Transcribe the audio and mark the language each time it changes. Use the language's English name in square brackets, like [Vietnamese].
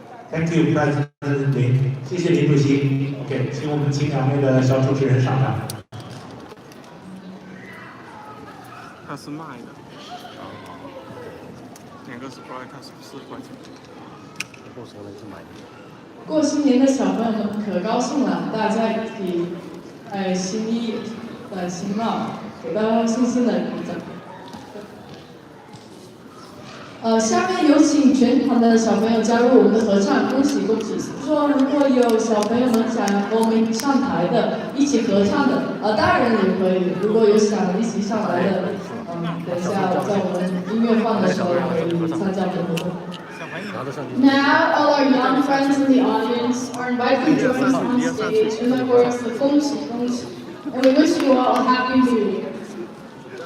[English] Thank you, President 林， [Chinese] 谢谢林主席。 OK， 请我们请两位的小主持人上场。他是卖的，两个Sprite，他是4块钱。过时了就买的。过新年的小朋友们可高兴了，大家也可以新衣新帽，给到新鲜的礼物。下面有请全团的小朋友加入我们的合唱，恭喜恭喜！说如果有小朋友们想和我们上台的，一起合唱的，大人也可以。如果有想一起上来的，等一下在我们音乐放的时候可以参加我们的活动。 [English] Now, all our young friends in the audience are invited to join us on stage in the chorus of 恭喜恭喜 and we wish you all a happy new year.